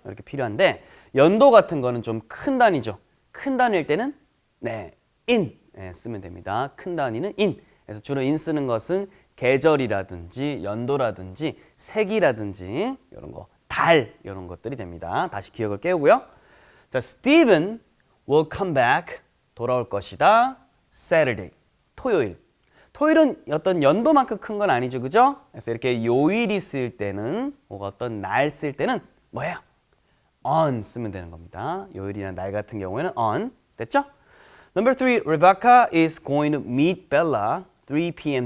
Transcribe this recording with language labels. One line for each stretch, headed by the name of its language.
Korean: 이렇게 필요한데 연도 같은 거는 좀 큰 단위죠. 큰 단위일 때는 네, in 쓰면 됩니다. 큰 단위는 in. 그래서 주로 in 쓰는 것은 계절이라든지 연도라든지 색이라든지 이런 거, 달 이런 것들이 됩니다. 다시 기억을 깨우고요.
English: 자, Steven will come back
Korean: 돌아올 것이다. Saturday 토요일. 토요일은 어떤 연도만큼 큰 건 아니죠, 그죠? 그래서 이렇게 요일이 쓸 때는 뭐가 어떤 날 쓸 때는 뭐예요? on 쓰면 되는 겁니다. 요일이나 날 같은 경우에는 on 됐죠?
English: Number 3, Rebecca is going to meet Bella 3 p.m.